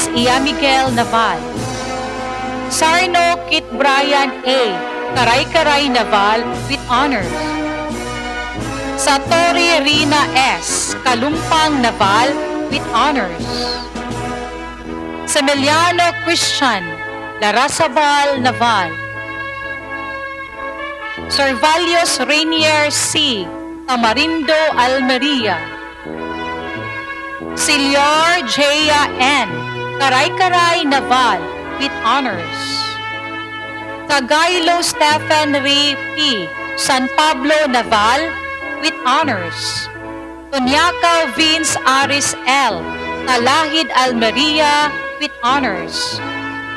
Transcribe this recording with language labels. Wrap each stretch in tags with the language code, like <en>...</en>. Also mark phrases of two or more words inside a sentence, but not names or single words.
<en>Miguel Naval. Sarno Kit Brian A. Karay-Karay Naval, with honors. Satori Rina S. Kalumpang Naval, with honors. Semeliano Christian Larrazabal Naval. Servalios Rainier C. Tamarindo Almeria. Silior Jaya N. Karay-Karay Naval, with honors. Cagailo Stephen Ray P. San Pablo Naval, with honors. Tunyaka Vince Aris L. Talahid Almeria, with honors.</en>